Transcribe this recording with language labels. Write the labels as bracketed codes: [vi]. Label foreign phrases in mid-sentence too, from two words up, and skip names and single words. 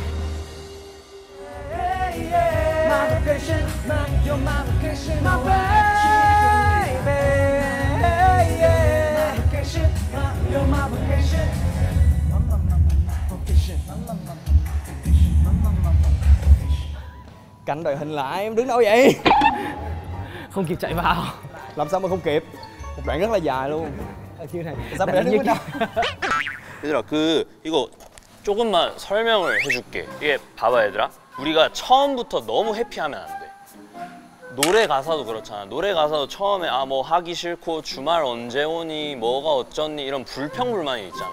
[vi] Cạnh đội hình lại, em đứng đâu vậy? Không kịp chạy vào. Làm sao mà không kịp? Một đoạn rất là dài luôn. Như này. Sao mà đứng đâu? [ko] 얘들아 이거 조금만 설명을 해줄게. 이게 봐봐 얘들아. 우리가 처음부터 너무 해피하면 안 돼. 노래 가사도 그렇잖아. 노래 가사도 처음에 뭐 하기 싫고 주말 언제 오니 뭐가 어쩌니 이런 불평불만이 있잖아.